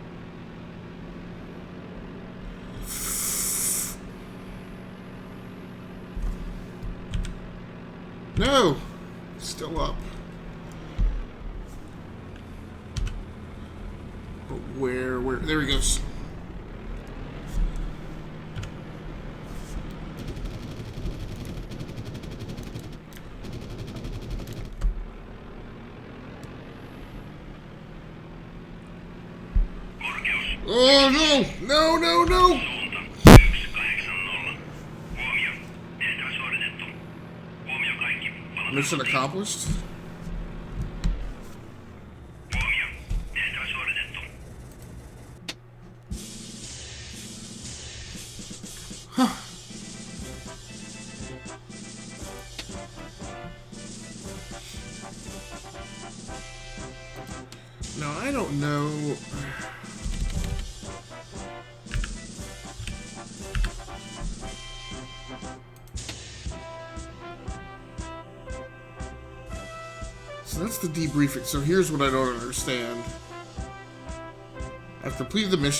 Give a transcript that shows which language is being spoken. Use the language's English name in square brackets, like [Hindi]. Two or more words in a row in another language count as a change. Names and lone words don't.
[English] No! Still up. But where? There he goes. [Finnish] Korkeus [English] Oh no! No, no, no! [Finnish] suunta 180. Huomio, tehtävä suoritettu. Huomio kaikki. Palataan [English] Mission [Finnish] kotiin. [English] accomplished? [Finnish] Huomio, tehtävä suoritettu. [English] No, I don't know. So that's the debriefing. So here's what I don't understand. I've completed the mission.